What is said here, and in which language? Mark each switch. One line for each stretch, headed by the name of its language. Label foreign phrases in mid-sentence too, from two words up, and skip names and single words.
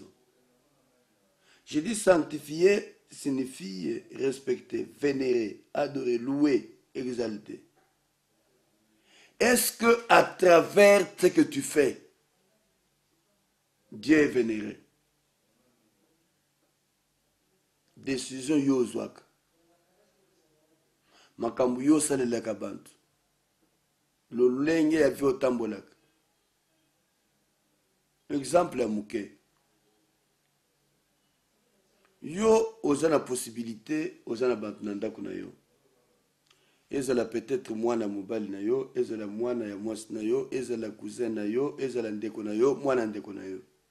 French: Je dis sanctifier signifie respecter, vénérer, adorer, louer, exalter. Est-ce que à travers ce que tu fais, Dieu est vénéré?
Lingala: Décision yo zwaka. Makambu yo salelaka bantu. Lolenge ya vi otambolaka. Exemple ya muke. Yo oza na possibilité, oza na bantu na ndako na yo. Ezala peut-être mwana mobali na yo, ezala mwana ya mwasi na yo, ezala cousin na yo, ezala ndeko na yo, mwana ndeko na yo.